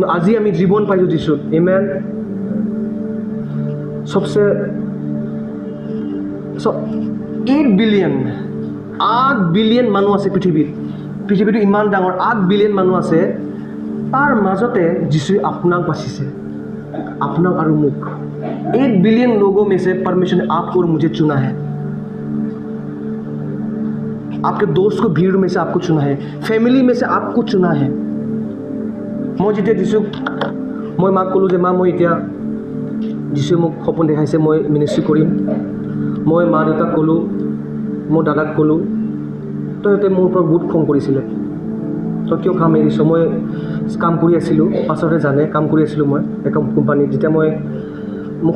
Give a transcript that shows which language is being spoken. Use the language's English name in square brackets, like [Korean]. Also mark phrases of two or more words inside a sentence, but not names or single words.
[Assamese] কিন্তু আজি আমি জীৱন পাইছোঁ যীশুত। আমেন। [Hindi] सबसे [Assamese] 8 বিলিয়ন মানুহ আছে পৃথিৱীটো ইমান ডাঙৰ 8 বিলিয়ন মানুহ আছে তাৰ মাজতে যিশুৱে আপোনাক বাচিছে আপোনাক আৰু মোক [Hindi] 8 बिलियन लोगों में से परमेश्वर ने आपको और मुझे चुना है आपके दोस्त को भीड़ में से आपको चुना है फैमिली में से आपको चुना है [Assamese] মই যেতিয়া দিছো মই মাক ক'লো যে মা মই এতিয়া যিশুৱে মোক সপোন দেখাইছে মই মিনিষ্ট্ৰি কৰিম মই মা দেউতাক ক'লো মোৰ দাদাক ক'লো তো সিহঁতে মোৰ ওপৰত বহুত খং কৰিছিলে তো কিয় কাম এৰিছ মই কাম কৰি আছিলোঁ পাছতে জানে কাম কৰি আছিলোঁ মই এখন কোম্পানীত যেতিয়া মই মোক